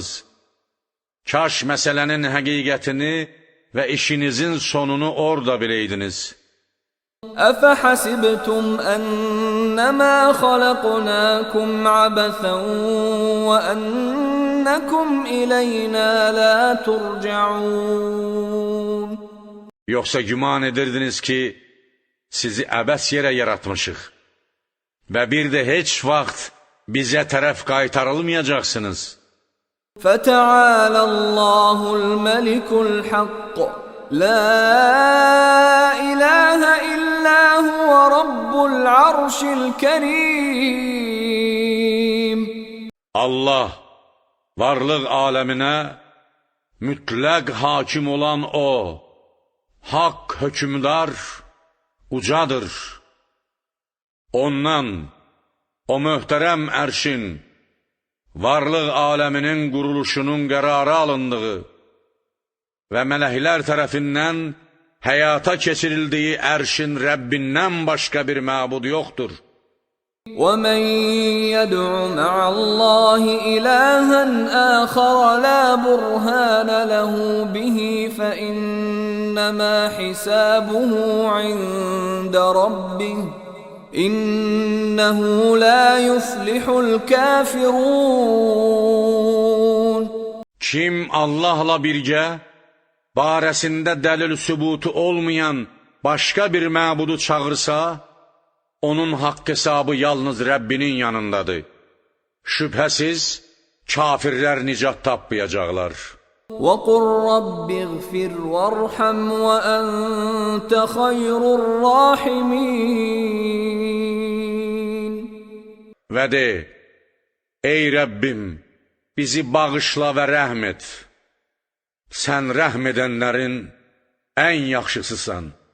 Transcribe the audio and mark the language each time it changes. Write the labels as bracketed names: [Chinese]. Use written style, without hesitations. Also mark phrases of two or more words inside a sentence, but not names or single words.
[Azerbaijani] Kaş məsələnin həqiqətini və işinizin sonunu orada biləydiniz. [Arabic] أفحسبتم أنما خلقناكم عبثا وأنكم إلينا لا ترجعون. [Azerbaijani] Yoxsa güman edirdiniz ki, sizi əbəs yerə yaratmışıq və bir də heç vaxt bizə tərəf qaytarılmayacaqsınız. [Arabic] فتعالى الله الملك الحق لا إله إلا هو رب العرش الكريم. [Azerbaijani] Allah, varlıq aləminə mütləq hakim olan O, haqq hökümdar, ucadır. Ondan, o möhtərəm ərşin, varlıq aləminin quruluşunun qərarı alındığı və mələklər tərəfindən həyata keçirildiyi ərşin Rəbbindən başqa bir məbud yoxdur. [Arabic] وَمَنْ يَدْعُ مَعَ اللَّهِ إِلَهًا آخَرَ لَا بُرْهَانَ لَهُ بِهِ فَإِنَّمَا حِسَابُهُ عِنْدَ رَبِّهِ إِنَّهُ لَا يُفْلِحُ الْكَافِرُونَ. [Azerbaijani] Kim Allahla birgə, barəsində dəlil sübutu olmayan başqa bir məbudu çağırsa, onun haqq hesabı yalnız Rəbbinin yanındadır. Şübhəsiz, kafirlər nicat tapmayacaqlar. [Arabic] وَقُلْ رَبِّ اغْفِرْ وَارْحَمْ وَأَنْتَ خَيْرُ الرَّاحِمِينَ. [Azerbaijani] Və de, ey Rəbbim, bizi bağışla və rəhm et. Sən rəhm edənlərin ən yaxşısısan.